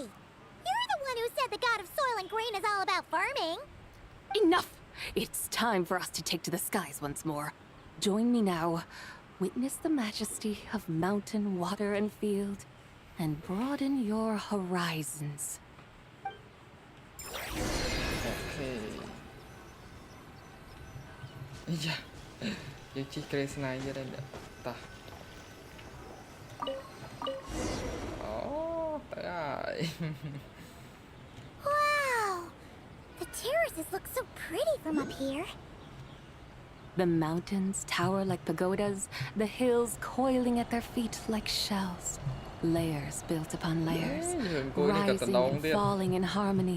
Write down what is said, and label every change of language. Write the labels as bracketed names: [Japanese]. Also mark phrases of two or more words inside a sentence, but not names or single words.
[English] You're the one who said the god of soil and grain is all about farming. Enough! It's time for us to take to the skies once more. Join me now. Witness the majesty of mountain, water, and field, and broaden your horizons. Okay. Iya. [Khmer] យើងជិះក្រេស្នៃទៀតហើយតោះអូទៅហើយ [English] Wow! The terraces look so pretty from up here. The mountains tower like pagodas, the hills coiling at their feet like shells. Layers built upon layers, rising and falling in harmony.